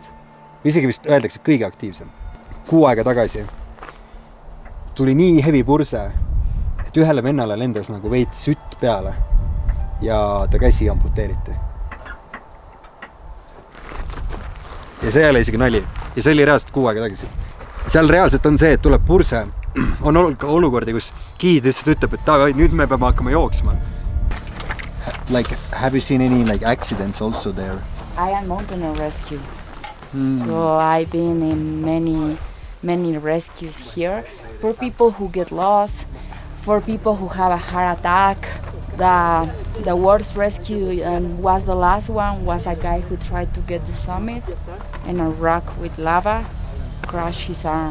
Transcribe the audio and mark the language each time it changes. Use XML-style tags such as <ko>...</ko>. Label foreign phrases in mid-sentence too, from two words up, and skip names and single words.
<et>Isegi vist öeldakse kõige aktiivsem. 6 aega tagasi tuli nii hevi purse, et ühele vennale lendas nagu veits sütt peale ja ta käsi amputeeriti. Ja see ei ole isegi nali. Ja see oli reaalselt 6 aega tagasi. Seal reaalselt on see, et tuleb purse. On olukordi, kus giid lihtsalt ütleb, et nüüd me peame hakkama jooksma.</et> <en>Like, have you seen any like accidents also there? I am mountaineer rescue, so I've been in many rescues here for people who get lost, for people who have a heart attack. The worst rescue and was the last one was a guy who tried to get the summit and a rock with lava crushed his arm.</en>